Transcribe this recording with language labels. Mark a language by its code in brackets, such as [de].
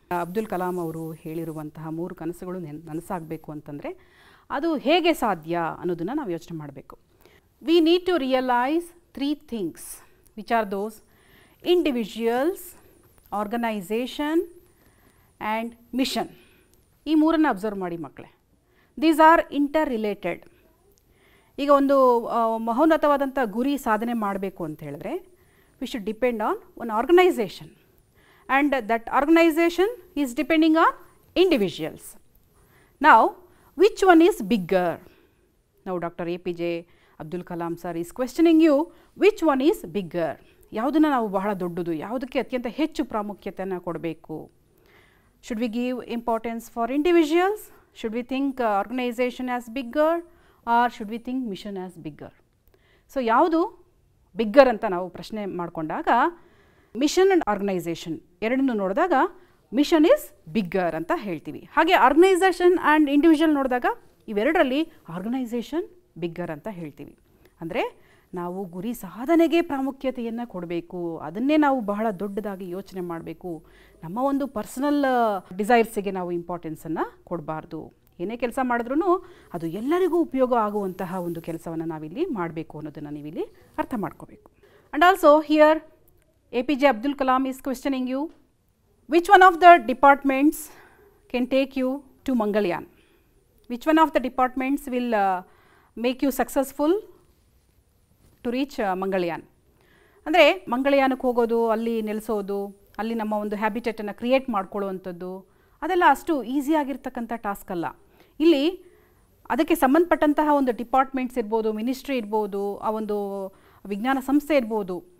[kn] ಅಬ್ದುಲ್ ಕಲಾಂ ಅವರು ಹೇಳಿರುವಂತಹ 3 ಕನಸುಗಳು ನನಸಾಗಬೇಕು ಅಂತಂದರೆ ಅದು ಹೇಗೆ ಸಾಧ್ಯ ಅನ್ನೋದನ್ನು ನಾವು ಯೋಚನೆ ಮಾಡಬೇಕು. [en] We need to realise 3 things which are those: individuals, organisation and mission. [kn] ಈ 3 ಅಬ್ಸರ್ವ್ ಮಾಡಿ ಮಕ್ಕಳೇ. [en] These are interrelated. [kn] ಈಗ ಒಂದು ಮಹೋನ್ನತವಾದಂಥ ಗುರಿ ಸಾಧನೆ ಮಾಡಬೇಕು ಅಂತ ಹೇಳಿದ್ರೆ [en] we should depend on one organization, and that organization is depending on individuals. Now which one is bigger? Now Dr. APJ Abdul Kalam sir is questioning you, which one is bigger? [kn] ಯಾವುದನ್ನು ನಾವು ಬಹಳ ದೊಡ್ಡದು, ಯಾವುದಕ್ಕೆ ಅತ್ಯಂತ ಹೆಚ್ಚು ಪ್ರಾಮುಖ್ಯತೆಯನ್ನು ಕೊಡಬೇಕು? [en] Should we give importance for individuals? Should we think organization as bigger or should we think mission as bigger? [kn] So ಯಾವುದು ಬಿಗ್ಗರ್ ಅಂತ ನಾವು ಪ್ರಶ್ನೆ ಮಾಡಿಕೊಂಡಾಗ ಮಿಷನ್ ಆ್ಯಂಡ್ ಆರ್ಗನೈಸೇಷನ್ ಎರಡನ್ನೂ ನೋಡಿದಾಗ [en] mission is bigger [kn] ಅಂತ ಹೇಳ್ತೀವಿ. ಹಾಗೆ ಆರ್ಗನೈಸೇಷನ್ ಆ್ಯಂಡ್ ಇಂಡಿವಿಜುವಲ್ ನೋಡಿದಾಗ ಇವೆರಡರಲ್ಲಿ ಆರ್ಗನೈಸೇಷನ್ ಬಿಗ್ಗರ್ ಅಂತ ಹೇಳ್ತೀವಿ. ಅಂದರೆ ನಾವು ಗುರಿ ಸಾಧನೆಗೆ ಪ್ರಾಮುಖ್ಯತೆಯನ್ನು ಕೊಡಬೇಕು, ಅದನ್ನೇ ನಾವು ಬಹಳ ದೊಡ್ಡದಾಗಿ ಯೋಚನೆ ಮಾಡಬೇಕು. ನಮ್ಮ ಒಂದು ಪರ್ಸನಲ್ ಡಿಸೈರ್ಸಿಗೆ ನಾವು ಇಂಪಾರ್ಟೆನ್ಸನ್ನು ಕೊಡಬಾರ್ದು. ಏನೇ ಕೆಲಸ ಮಾಡಿದ್ರೂ ಅದು ಎಲ್ಲರಿಗೂ ಉಪಯೋಗ ಆಗುವಂತಹ ಒಂದು ಕೆಲಸವನ್ನು ನಾವಿಲ್ಲಿ ಮಾಡಬೇಕು ಅನ್ನೋದನ್ನು ನೀವಿಲ್ಲಿ ಅರ್ಥ ಮಾಡ್ಕೋಬೇಕು. [en] And also here APJ Abdul Kalam is questioning you, which one of the departments can take you to Mangalyaan? Which one of the departments will make you successful to reach Mangalyaan? [kn] ಅಂದರೆ ಮಂಗಳಯಾನಕ್ಕೆ ಹೋಗೋದು, ಅಲ್ಲಿ ನೆಲೆಸೋದು, ಅಲ್ಲಿ ನಮ್ಮ ಒಂದು ಹ್ಯಾಬಿಟೇಟನ್ನು create ಮಾಡ್ಕೊಳ್ಳುವಂಥದ್ದು ಅದೆಲ್ಲ ಅಷ್ಟು ಈಸಿಯಾಗಿರ್ತಕ್ಕಂಥ task ಅಲ್ಲ. ಇಲ್ಲಿ ಅದಕ್ಕೆ ಸಂಬಂಧಪಟ್ಟಂತಹ ಒಂದು ಡಿಪಾರ್ಟ್ಮೆಂಟ್ಸ್ ಇರ್ಬೋದು, ಮಿನಿಸ್ಟ್ರಿ ಇರ್ಬೋದು, ಆ ಒಂದು ವಿಜ್ಞಾನ ಸಂಸ್ಥೆ ಇರ್ಬೋದು.